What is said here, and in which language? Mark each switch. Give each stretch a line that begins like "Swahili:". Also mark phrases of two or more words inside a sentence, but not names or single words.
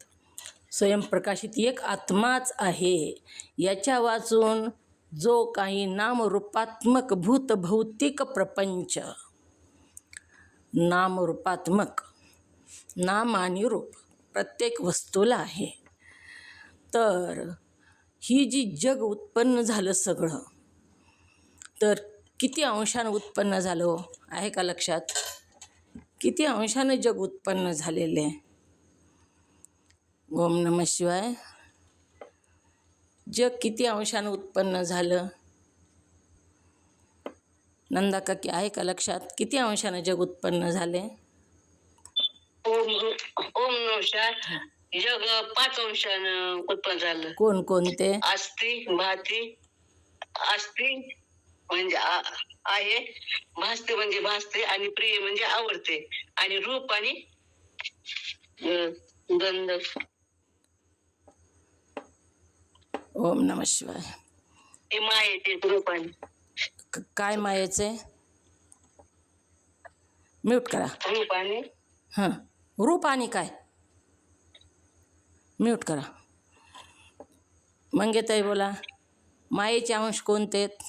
Marathi: स्वयंप्रकाशित एक आत्माच आहे. याच्या वाचून जो काही नामरूपात्मक भौतिक प्रपंच, नामरूपात्मक, नाम आणि रूप प्रत्येक वस्तूला आहे. तर ही जी जग उत्पन्न झालं सगळं, तर किती अंशानं उत्पन्न झालं आहे का लक्षात? किती अंशानं जग उत्पन्न झालेले आहे?
Sanskrit: ओम नमः शिवाय.
Marathi: जग किती अंशानं उत्पन्न झालं? नंदा काकी आहे का लक्षात? किती अंशानं जग उत्पन्न झाले?
Sanskrit: ओम नमः शिवाय.
Marathi: जग 5 अंशानं उत्पन्न झालं. कोणते?
Sanskrit: अस्ति, भाती,
Marathi: अस्ति म्हणजे आहे, भासते म्हणजे भासते, आणि प्रिय म्हणजे आवडते, आणि रूप आणि गंध.
Sanskrit: ओम नमः शिवाय.
Marathi: हे मायेचे रूप आणि काय मायेचे? म्यूट करा. रूप आणि हां, रूप आणि काय? म्यूट करा. मंगेताई बोला. मायेचे अंश कोणते?